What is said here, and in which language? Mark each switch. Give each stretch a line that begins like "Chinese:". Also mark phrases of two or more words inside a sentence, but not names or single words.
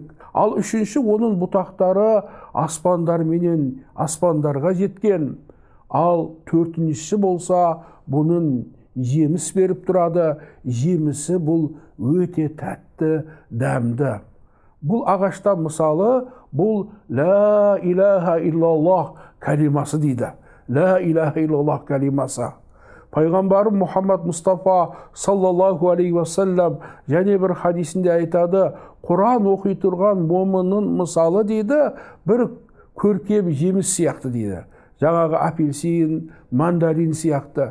Kazakh: Ал үшінші, оның бұтақтары аспандар менен аспандарға жеткен. Ал төртіншісі болса, бұның жеміс беріп тұрады. Жемісі бұл өте тәтті, дәмді. Бұл ағаштан мысалы, бұл
Arabic: «لا إله إلا الله»
Kazakh: кәлимасы дейді.
Arabic: «لا إله إلا الله» кәлимасы.
Kazakh: Пайғамбарым Мұхаммад Мұстафа
Arabic: صلى الله عليه وسلم
Kazakh: және бір хадисінде айтады, Құран оқи тұрған момынның мысалы дейді, бір көркем жеміс сияқты дейді. Жаңағы апельсин, мандарин сияқты.